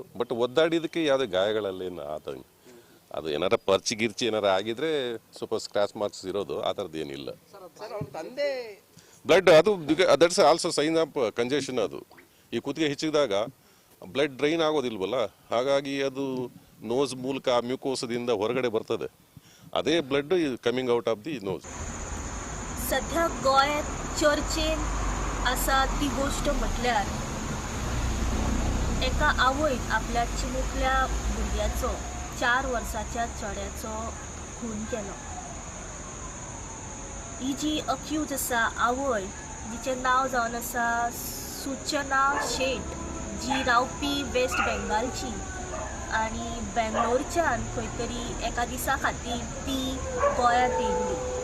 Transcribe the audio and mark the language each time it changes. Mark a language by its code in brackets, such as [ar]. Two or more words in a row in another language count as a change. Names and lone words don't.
[kn] ಬಟ್ ಒದ್ದಾಡಿದಕ್ಕೆ ಯಾವುದೇ ಗಾಯಗಳಲ್ಲೇನು ಆತಂಕ ಅದು ಏನಾರ ಪರ್ಚಿ ಗಿರ್ಚಿ ಏನಾರ ಆಗಿದ್ರೆ ಸ್ವಲ್ಪ [en] scratch marks [kn] ಇರೋದು, ಆ ಥರದ್ದು ಏನಿಲ್ಲ. [en] ಬ್ಲಡ್ ಅದು that's also sign of congestion. [kn] ಅದು ಈ ಕುತ್ತಿಗೆ ಹೆಚ್ಚಿದಾಗ [en] blood drain [kn] ಆಗೋದಿಲ್ವಲ್ಲ, ಹಾಗಾಗಿ ಅದು ನೋಸ್ ಮೂಲಕ ಮ್ಯೂಕೋಸದಿಂದ ಹೊರಗಡೆ ಬರ್ತದೆ. [en] ಅದೇ blood coming out of the nose. [kok] सध्या गोंयांत चर्चेन आसा ती गोष्ट म्हटल्यार एका आवयन आपल्या चिमुकल्या भुरग्याचो 4 वर्साच्या चेड्याचो खून केलो. ही जी अक्यूज आसा आवय, जिचें नांव जावन आसा सूचना शेट, जी रावपी वेस्ट बेंगालची आनी बेंगलोरच्यान खंय तरी एका दिसा खातीर ती गोंयांत येयल्ली.